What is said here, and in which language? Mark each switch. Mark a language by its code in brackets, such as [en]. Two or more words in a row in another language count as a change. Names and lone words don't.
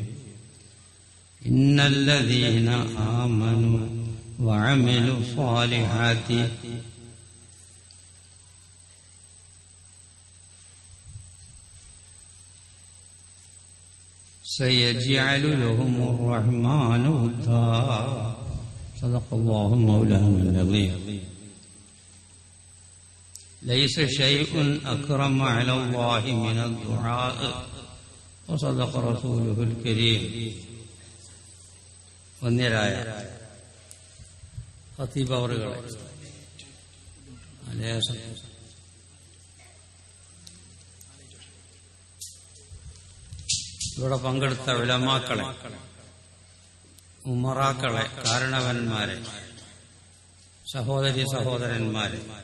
[ar] إن الذين آمنوا وعملوا الصالحات سيجعل لهم الرحمن ودا. صدق الله مولانا العظيم. ليس شيء أكرم على الله من الدعاء وصدق رسوله الكريم. [ml] വന്യരായ ഖതീബ് അവറുകളെ, ഇവിടെ പങ്കെടുത്ത ഉലമാക്കളെ, ഉമറാക്കളെ, കാരണവന്മാരെ, സഹോദരി സഹോദരന്മാരെ,